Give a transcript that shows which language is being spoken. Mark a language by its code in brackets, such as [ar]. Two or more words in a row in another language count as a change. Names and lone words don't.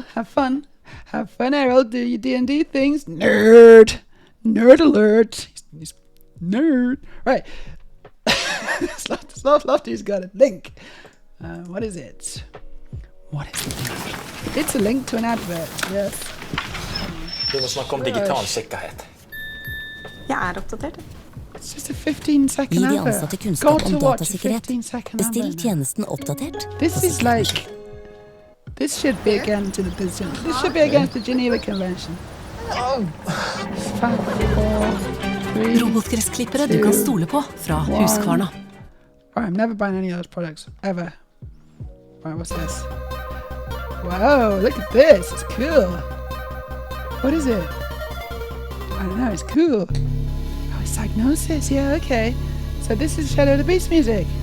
[en] Have fun, Errol. Do your D&D things. Nerd alert. He's nerd. Right. Lofty's got a link. What is it? It's a link to an advert, yes. [no] Vi må snakke om digital sikkerhet. Jeg oppdatert. [en] It's just a 15-second [no] Gi de [en] advert. [no] ansatte kunnskap om datasikkerhet. [en] 15-second [no] Bestill [en] advert. [no] tjenesten oppdatert. [en] This is like... This should be against the Geneva Convention. 5, 4, 3, [no] Robotgressklippere du kan stole på fra Husqvarna. [en] Right, I'm never buying any of those products, ever. Right, what's this? Whoa, look at this. It's cool. What is it? I don't know, it's cool. Oh, it's Psygnosis. Yeah, okay. So this is Shadow of the Beast music.